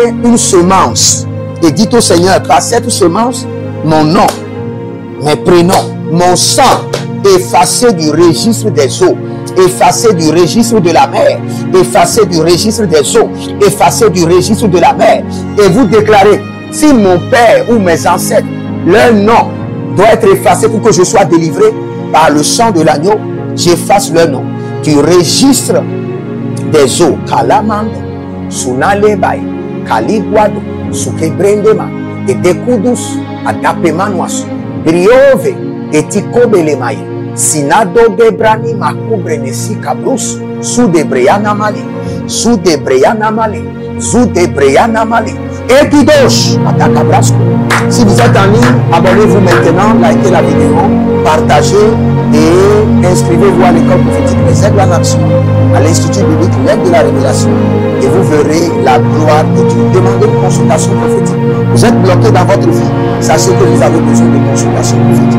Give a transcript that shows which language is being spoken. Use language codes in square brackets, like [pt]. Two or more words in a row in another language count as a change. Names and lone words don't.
[fr] Libérez une semence et dites au Seigneur, par cette semence, mon nom, mes prénoms, mon sang, effacé du registre des eaux, effacé du registre de la mer, effacé du registre des eaux, effacé du registre de la mer. Et vous déclarez, si mon père ou mes ancêtres, leur nom doit être effacé pour que je sois délivré par le sang de l'agneau, j'efface leur nom du registre des eaux. Kalamando, Sunalebai, Kaliguado, Sukebrendema, et Dekudus, Adapemanuas, Briove, et Tikobelemaye, Sinado Gebrani, Makubrenesi Kabrus, Sudebreana Mali, Sudebreana Mali, Sudebreana Mali, et Kidosh, Atakabrasco. Si vous êtes en ligne, abonnez-vous maintenant, likez la vidéo, partagez et inscrivez-vous à l'école prophétique Les Aigles en Action, à l'Institut biblique L'Aigle de la Révélation, et vous verrez la gloire de Dieu. Demandez une consultation prophétique. Vous êtes bloqué dans votre vie, sachez que vous avez besoin de consultation prophétique.